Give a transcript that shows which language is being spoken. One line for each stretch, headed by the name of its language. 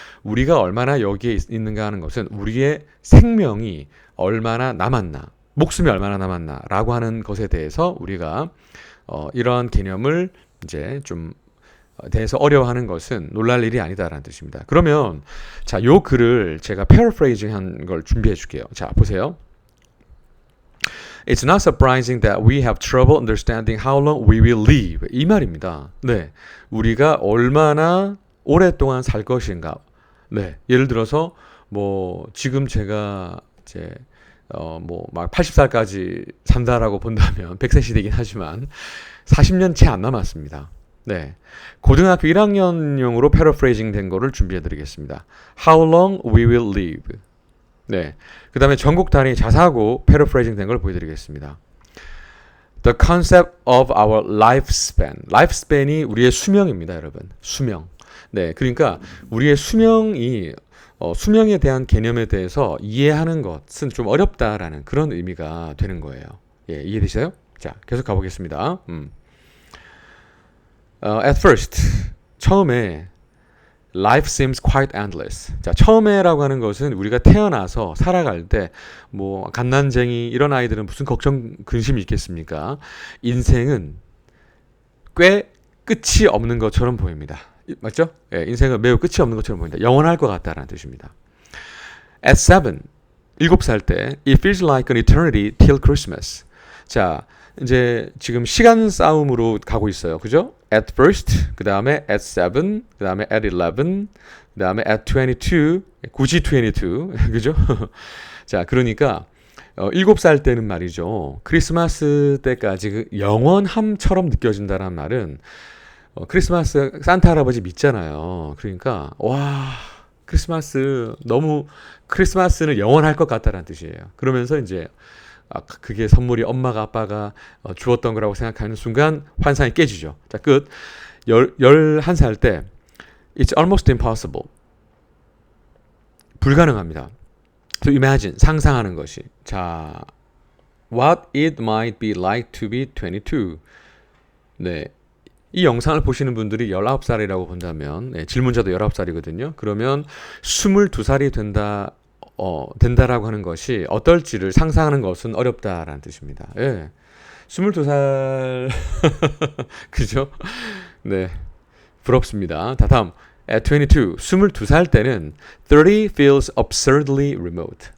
Korean: 우리가 얼마나 여기에 있는가 하는 것은 우리의 생명이 얼마나 남았나, 목숨이 얼마나 남았나 라고 하는 것에 대해서 우리가 이러한 개념을 이제 좀 대해서 어려워하는 것은 놀랄 일이 아니다라는 뜻입니다. 그러면 자, 요 글을 제가 paraphrasing 한 걸 준비해 줄게요. 자, 보세요.
English: It's not surprising that we have trouble understanding how long we will live.
Korean: 이 말입니다. 네, 우리가 얼마나 오랫동안 살 것인가. 네, 예를 들어서 뭐 지금 제가 이제 뭐 막 80살까지 산다라고 본다면 100세 시대이긴 하지만 40년 채 안 남았습니다. 네, 고등학교 1학년용으로 paraphrasing 된 거를 준비해 드리겠습니다.
English: How long we will live.
Korean: 네, 그 다음에 전국 단위 자사고 paraphrasing 된 걸 보여드리겠습니다.
English: The concept of our lifespan.
Korean: lifespan이 우리의 수명입니다, 여러분. 수명. 네, 그러니까 우리의 수명이 수명에 대한 개념에 대해서 이해하는 것은 좀 어렵다라는 그런 의미가 되는 거예요. 예, 이해되세요? 자, 계속 가보겠습니다.
English: At first,
Korean: 처음에
English: Life seems quite endless.
Korean: 자, 처음에라고 하는 것은 우리가 태어나서 살아갈 때 뭐 갓난쟁이 이런 아이들은 무슨 걱정 근심이 있겠습니까? 인생은 꽤 끝이 없는 것처럼 보입니다. 맞죠? 예, 인생은 매우 끝이 없는 것처럼 보인다. 영원할 것 같다라는 뜻입니다.
English: At
Korean: 7살 때
English: It feels like an eternity till Christmas.
Korean: 자, 이제 지금 시간 싸움으로 가고 있어요. 그죠? At first, 그 다음에 at 7, 그 다음에 at 11, 그 다음에 at 22, 굳이 22, 그죠? 자, 그러니까 7살 때는 말이죠. 크리스마스 때까지 그 영원함처럼 느껴진다는 말은 크리스마스 산타 할아버지 믿잖아요. 그러니까 와, 크리스마스는 영원할 것 같다는 뜻이에요. 그러면서 이제 그게 선물이 엄마가 아빠가 주었던 거라고 생각하는 순간 환상이 깨지죠. 자, 끝. 11살 때
English: It's almost impossible.
Korean: 불가능합니다.
English: To imagine,
Korean: 상상하는 것이.
English: 자, what it might be like to be 22.
Korean: 네, 이 영상을 보시는 분들이 19살이라고 본다면, 네, 질문자도 19살이거든요. 그러면 22살이 된다라고 하는 것이 어떨지를 상상하는 것은 어렵다라는 뜻입니다. 예. 22살 그죠? 네, 부럽습니다. 자, 다음.
English: At 22,
Korean: 22살 때는
English: 30 feels absurdly remote.